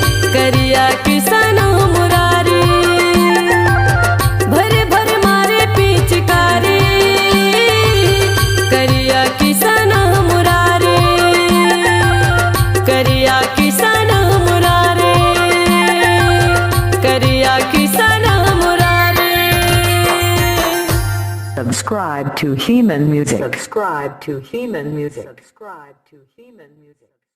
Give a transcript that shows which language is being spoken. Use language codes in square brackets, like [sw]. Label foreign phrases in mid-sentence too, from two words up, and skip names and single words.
[bho] करिया किसान मुरारी, भर भर मारे पिचकारी, करिया किसान मुरारी, करिया किसान मुरारी, करिया किसान मुरारी। [en] Subscribe to Heman Music. Subscribe to Heman Music. Subscribe to Heman Music.